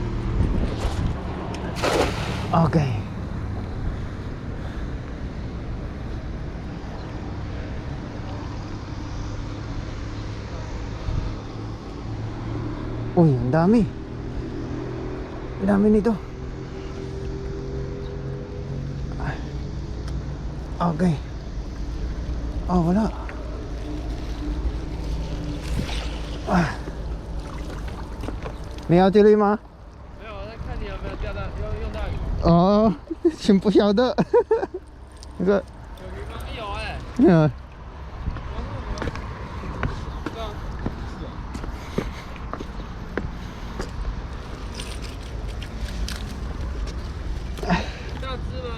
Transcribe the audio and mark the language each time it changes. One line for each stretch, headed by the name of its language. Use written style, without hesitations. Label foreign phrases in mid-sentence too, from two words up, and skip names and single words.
Filipino: Okay. Uy, ang dami. Ang dami nito. Okay. Oh, wala.
Chinese: 你要这里吗？没有，我在看你有没有钓到，用到鱼。哦，真不晓得。那个，有鱼吗？有哎、嗯，大只吗？